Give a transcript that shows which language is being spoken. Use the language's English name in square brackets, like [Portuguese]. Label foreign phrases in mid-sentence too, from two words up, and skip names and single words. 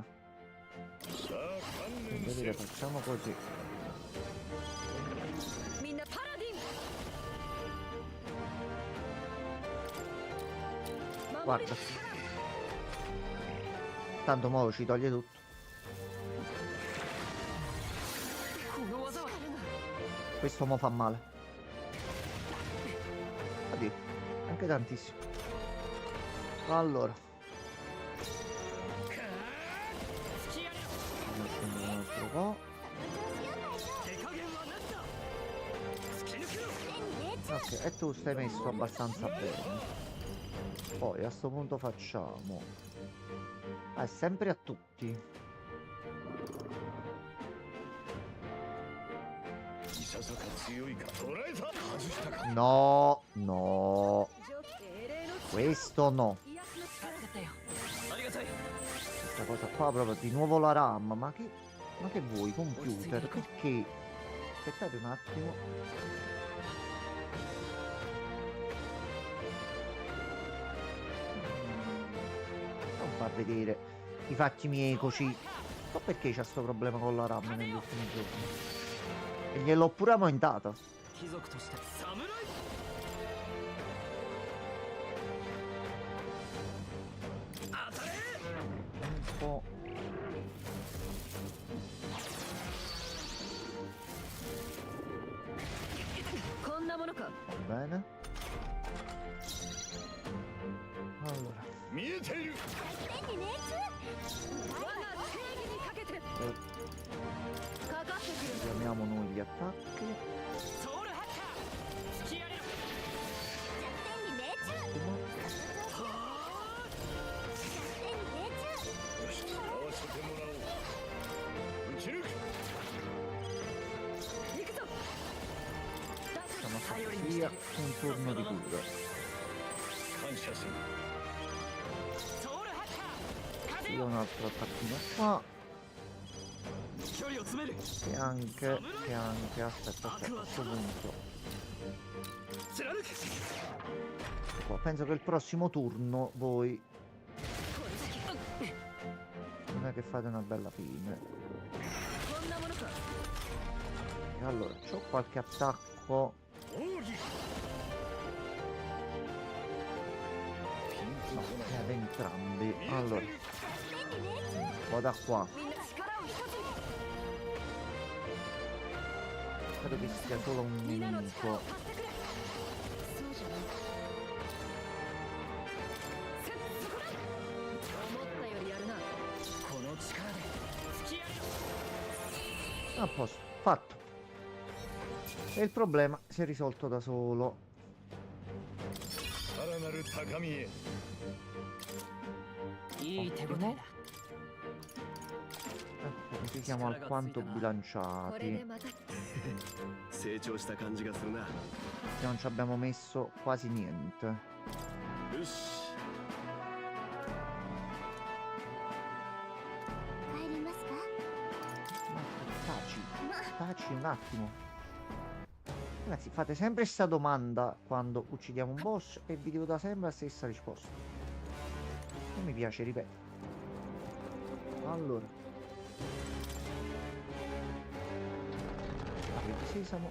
[Japanese] さあ観念 [Italian] Quindi [Japanese] せ [Italian] dire, [Japanese] よ [Italian] facciamo così. [Japanese] みんなパラディン [Italian] Guarda. Tanto mo ci toglie tutto. [Japanese] この技は [Italian] Questo mo fa male. Oddio, anche tantissimo. Allora, [Japanese] 突きやれ [Italian] andiamo a scendere un altro po'. [Japanese] 手加減は何だ突き抜けろ [Italian] Ok, e tu stai messo abbastanza bene. Poi a sto punto facciamo. Ah, è sempre a tutti. [Japanese] いささか強いか捉えた外したか [Italian] No, no. [Japanese] 蒸気精霊の [Italian] Questo no. [Japanese] 癒しの力助かったよありがたい [Italian] Questa cosa qua proprio di nuovo la RAM. Ma che vuoi, computer? Perché? Aspettate un attimo. Non far vedere i fatti miei così. So perché c'è sto problema con la RAM negli ultimi giorni. E gliel'ho pure aumentato. [Japanese] 貴族として侍 当たれ [Italian] Un po'. [Japanese] こんなものか [Italian] Va bene. Allora. [Japanese] 見えている弱点に命中我が正義にかけてかかってくる [Italian] finiamo noi gli attacchi. [Japanese] ソウルハッカー突き上げる弱点に命中 [Italian] Ottimo. [Japanese] 弱点に命中よし合わせてもらおう打ち抜く行くぞ [Italian] Siamo stati via un turno di cura. [Japanese] 感謝するソウルハッカー風 [Italian] Io [Japanese] よ [Italian] un altro attacchino qua. [Japanese] 距離を詰める [Italian] Che anche, aspetta, a questo punto. [Japanese] 貫く [Italian] Qua, penso che il prossimo turno voi [Japanese] この先 [Italian] non è che fate una bella fine. [Japanese] こんなものか [Italian] E allora, c'ho qualche attacco. [Japanese] 奥義 [Italian] No, ad entrambi. Allora, [Japanese] 弱点に命中 [Italian] vado da qua. [Japanese] みんな力を一つに [Italian] Credo che sia solo un [Japanese] 皆の力を [Italian] nemico. [Japanese] 貸してくれそうじゃないせっそこだ思ったよりやるなこの力で突き上げる [Italian] A posto, fatto. E il problema si è risolto da solo. [Japanese] さらなる高みへいい手応えだ [Italian] Così siamo alquanto [Japanese] これで [Italian] bilanciati. [Japanese] また成長した感じがするな [Italian] Non ci abbiamo messo quasi niente. [Japanese] よし帰りますか [Italian] Ma taci un attimo. Ragazzi, fate sempre questa domanda quando uccidiamo un boss e vi devo dare sempre la stessa risposta. Non mi piace ripetere. Allora. Apri il sesamo.